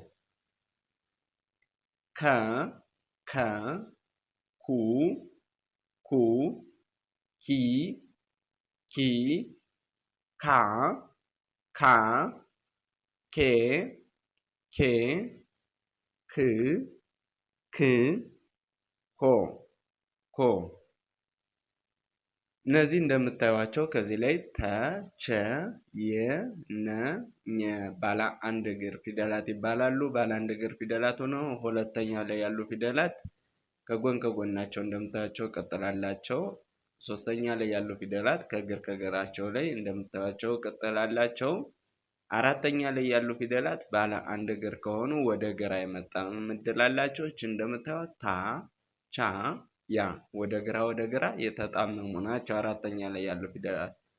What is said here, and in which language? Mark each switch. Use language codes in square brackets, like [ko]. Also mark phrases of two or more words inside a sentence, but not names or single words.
[am] ከ ከ ኩ ኩ ኪ ኪ ካ ካ ኬ ኬ ክ ክ ኮ ኮ እነዚህ እንደምታዩቸው ከዚህ ላይ ተ ቸ የ ነ ኘ ባለ አንድ እግር ፊደላት ይባላሉ። ባለ አንድ እግር ፊደላት ሆነው ሁለተኛ ላይ ያሉ ፊደላት ከጎን ከጎናቸው እንደምታዩቸው ቅጥል አላቸው። ሶስተኛ ላይ ያሉ ፊደላት ከእግራቸው ላይ እንደምታዩቸው ቅጥል አላቸው። አራተኛ ላይ ያሉ ፊደላት ባለ አንድ እግር ከሆኑ ወደ ግራ የመጣ ምድል አላቸው። እንደምታዩት ታ ቻ ያ ወደ ግራ የተጣመሙ ናቸው። አራተኛ ላይ ያሉ ፊደላት